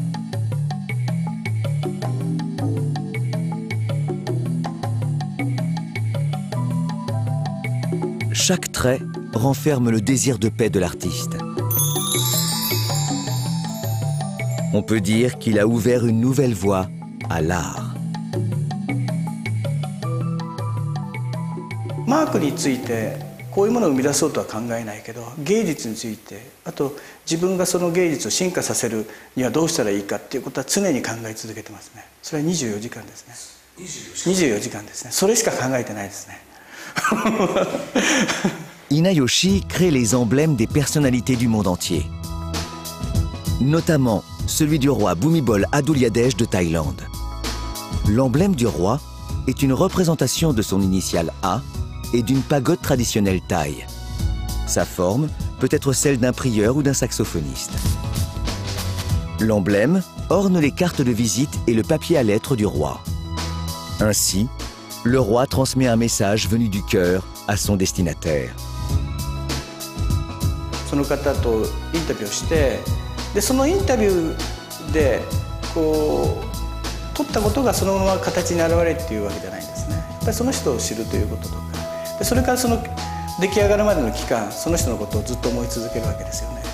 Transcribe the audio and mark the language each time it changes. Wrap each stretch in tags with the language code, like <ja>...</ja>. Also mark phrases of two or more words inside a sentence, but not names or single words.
<fr>Chaque trait renferme le désir de paix de l'artiste. On peut dire qu'il a ouvert une nouvelle voie à l'art.</fr> <ja>マークについてこういうものを生み出そうとは考えないけど、芸術について、あと自分がその芸術を進化させるにはどうしたらいいかっていうことは常に考え続けてますね。それは24時間ですね。24時間ですね。それしか考えてないですね。</ja> <fr>Inayoshi crée les emblèmes des personnalités du monde entier, notamment celui du roi Bhumibol Adulyadej de Thaïlande. L'emblème du roi est une représentation de son initiale A et d'une pagode traditionnelle thaï. Sa forme peut être celle d'un prieur ou d'un saxophoniste. L'emblème orne les cartes de visite et le papier à lettres du roi. Ainsi, le roi transmet un message venu du cœur à son destinataire.</fr> <ja>その方とインタビューをして、でそのインタビューでこう撮ったことがそのまま形に現れるっていうわけじゃないんですね。やっぱりその人を知るということとか、でそれからその出来上がるまでの期間、その人のことをずっと思い続けるわけですよね。</ja>